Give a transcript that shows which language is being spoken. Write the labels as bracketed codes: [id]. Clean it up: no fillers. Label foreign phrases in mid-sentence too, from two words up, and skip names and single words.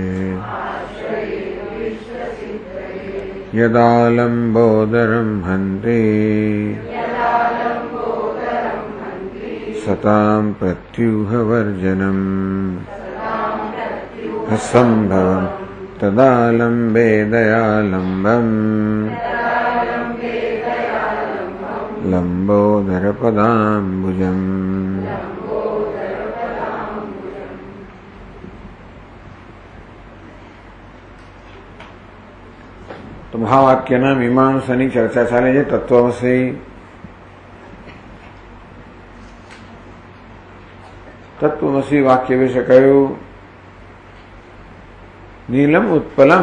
[sa] यदालम्बोदरं हन्ति सतां प्रत्यूहवर्जनम् असम्भवं तदालम्बे दयालम्बम् लम्बोदरपदाम्बुजम्। [gu] તો મહાવાક્યના મીમાંસાની ચર્ચા ચાલે છે તત્વમસી. તત્વમસી વાક્ય વિશે કહ્યું [sa] नीलम उत्पलम.